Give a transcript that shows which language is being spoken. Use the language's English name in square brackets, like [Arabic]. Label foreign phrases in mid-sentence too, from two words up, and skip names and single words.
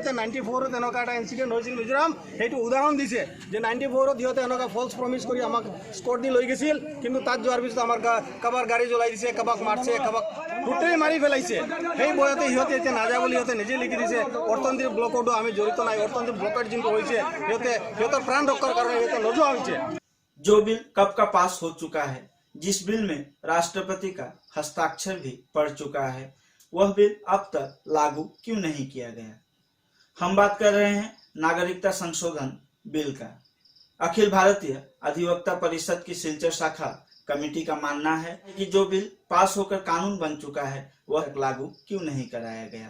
[Assamese] সিহঁতে 94ত এনেকুৱা এটা ইনচিডেণ্ট হৈছিল মিজোৰাম, সেইটো উদাহৰণ দিছে যে 94ত সিহঁতে এনেকুৱা [English] false promise [Assamese] কৰি আমাক স্কট দি লৈ গৈছিল, কিন্তু তাত যোৱাৰ পিছত আমাৰ কাৰোবাৰ গাড়ী জ্বলাই দিছে, কাৰোবাক মাৰিছে, কাৰোবাক টোটেলি মাৰি পেলাইছে। সেই বয়সতে সিহঁতে এতিয়া নাযায় বুলি সিহঁতে নিজে লিখি দিছে। অৰ্থনৈতিক ব্লকতো আমি জড়িত নাই, অৰ্থনৈতিক ব্লকেট যোনটো হৈছে সিহঁতৰ প্ৰাণ ৰক্ষাৰ কাৰণে সিহঁতে নোযোৱা হৈছে। [Hindi] जो बिल कब का पास हो चुका है, जिस बिल में राष्ट्रपति का हस्ताक्षर भी पड़ चुका है, वह बिल अब तक लागू क्यों नहीं किया गया? हम बात कर रहे हैं नागरिकता संशोधन बिल का। अखिल भारतीय अधिवक्ता परिषद की सिलचर शाखा कमेटी का मानना है कि जो बिल पास होकर कानून बन चुका है वह लागू क्यों नहीं कराया गया।